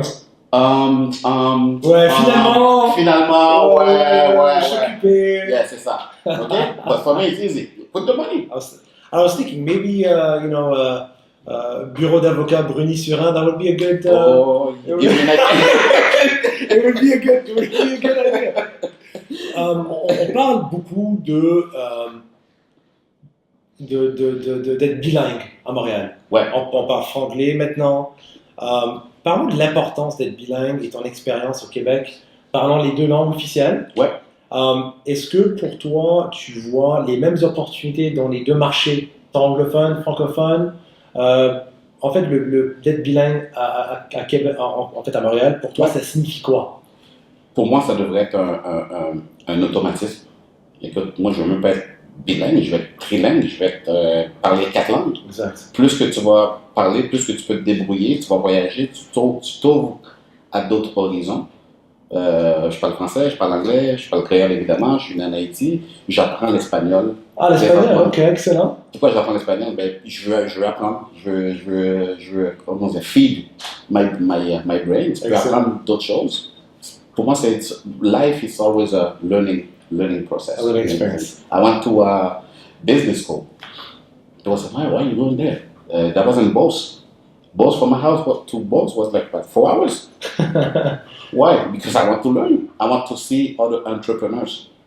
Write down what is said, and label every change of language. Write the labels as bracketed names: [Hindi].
[French] Ouais, finalement, ouais. [English] Yeah, [French] c'est ça. [English] Okay? But for me, it's easy. Put the money. I was thinking maybe, [French] bureau d'avocat [English] Bruny Surin, that would be a good... It would be a good idea. [French] On parle beaucoup d'être bilingue à Montréal. Ouais. On parle franglais maintenant. Parlons de l'importance d'être bilingue et ton expérience au Québec. Parlons les deux langues officielles. Ouais. Est-ce que pour toi, tu vois les mêmes opportunités dans les deux marchés, anglophone, francophone? En fait, d'être bilingue à Québec, en fait à Montréal, pour toi, ça signifie quoi? Pour moi, ça devrait être un automatisme. Écoute, moi, je ne veux même pas être bilingue, je vais être trilingue, je vais être, parler 4 langues. Exact. Plus que tu vas parler, plus que tu peux te débrouiller, tu vas voyager, tu t'ouvres à d'autres horizons. Je parle français, je parle anglais, je parle créole évidemment, je suis né en Haïti, j'apprends l'espagnol. Ah, l'espagnol, ok, excellent. Pourquoi j'apprends l'espagnol? Ben, je veux apprendre, je veux comment dire, [English] feed my brain, [French] tu peux apprendre d'autres choses. Pour moi, [English] life is always a learning process. A learning experience. I went to a business school. They was like, why are you going there? That wasn't Bose. Bose from my house to Bose was like what, 4 hours. Why? Because I want to learn. I want to see other entrepreneurs.